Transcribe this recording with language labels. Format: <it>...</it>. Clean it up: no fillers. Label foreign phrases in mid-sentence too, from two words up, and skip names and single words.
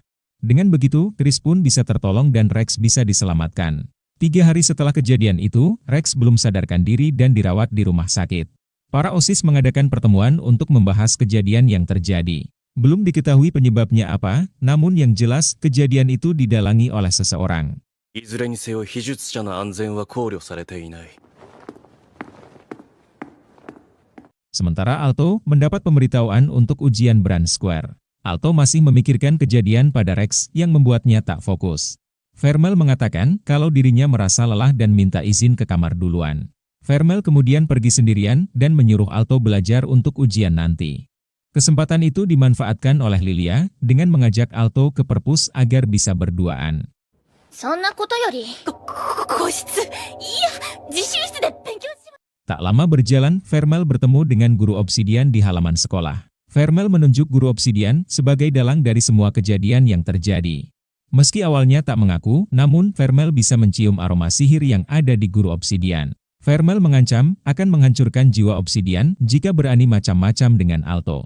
<id>Dengan begitu, Chris pun bisa tertolong dan Rex bisa diselamatkan. 3 hari setelah kejadian itu, Rex belum sadarkan diri dan dirawat di rumah sakit. Para OSIS mengadakan pertemuan untuk membahas kejadian yang terjadi. Belum diketahui penyebabnya apa, namun yang jelas kejadian itu didalangi oleh seseorang.</id> <ja>いずれにせよ秘術者の安全は考慮されていない。</ja> <id>Sementara Alto mendapat pemberitahuan untuk ujian Brand Square. Alto masih memikirkan kejadian pada Rex yang membuatnya tak fokus. Vermel mengatakan kalau dirinya merasa lelah dan minta izin ke kamar duluan. Vermel kemudian pergi sendirian dan menyuruh Alto belajar untuk ujian nanti. Kesempatan itu dimanfaatkan oleh Lilia dengan mengajak Alto ke perpus agar bisa berduaan.</id> <ja>そんなことより、個室、いや、自習室で勉強します。</ja> <id>Tak lama berjalan, Vermel bertemu dengan guru obsidian di halaman sekolah. Vermel menunjuk guru obsidian sebagai dalang dari semua kejadian yang terjadi. Meski awalnya tak mengaku, namun Vermel bisa mencium aroma sihir yang ada di guru obsidian. Vermel mengancam akan menghancurkan jiwa obsidian jika berani macam-macam dengan Alto.</id>